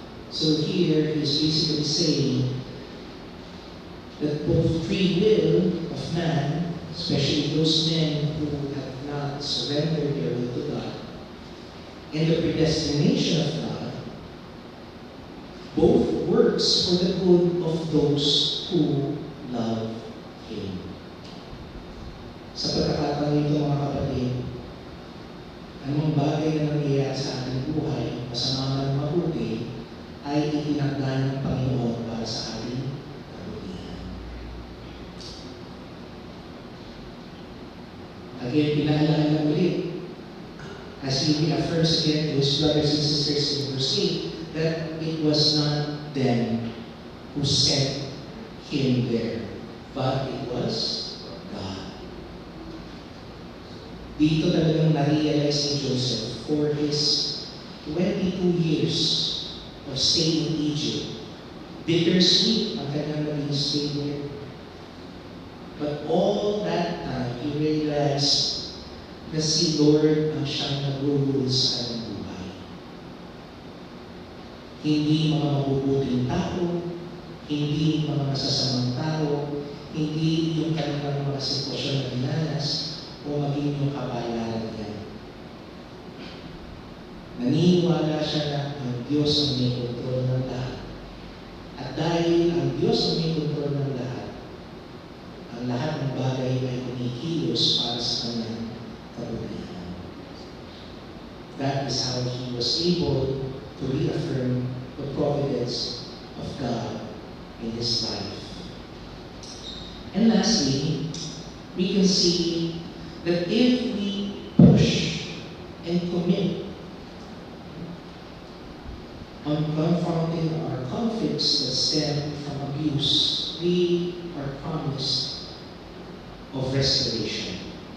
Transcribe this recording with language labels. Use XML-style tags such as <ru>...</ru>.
<en>So here he's basically saying that both free will of man, especially those men who have not surrendered their will to God, and the predestination of God, both works for the good of those who love Him.</en> <tl>Sa pagkakataon ito mga kapatid, anong bagay na nangyayari sa ating buhay, masama man mabuti, ay itinakda ng Panginoon para sa ating kabutihan.</tl> <en>Again,</en> <tl>pinaalala ulit,</tl> <en>as he affirms again to his brothers and sisters in verse 8, that it was not them who sent him there, but it was God.</en> <tl>Dito talagang na-realize ni</tl> <en>Joseph for his 22 years of staying in Egypt.</en> <tl>Bittersweet ang kanyang naging</tl> <en>stay there. But all that time, he realized</en> <tl>na si Lord ang siyang nag-rule sa kanyang buhay. Hindi mga mabubuting tao, hindi mga masasamang tao, hindi yung kanilang mga sitwasyon na dinanas, o maging yung kabayaran niya. Naniniwala siya na ang Diyos ang may kontrol ng lahat. At dahil ang Diyos ang may kontrol ng lahat, ang lahat ng bagay ay kumikilos para sa kanyang kabutihan.</tl> <en>That is how he was able to reaffirm the providence of God in his life. And lastly, we can see that if we push and commit on confronting our conflicts that stem from abuse, we are promised of restoration.</en>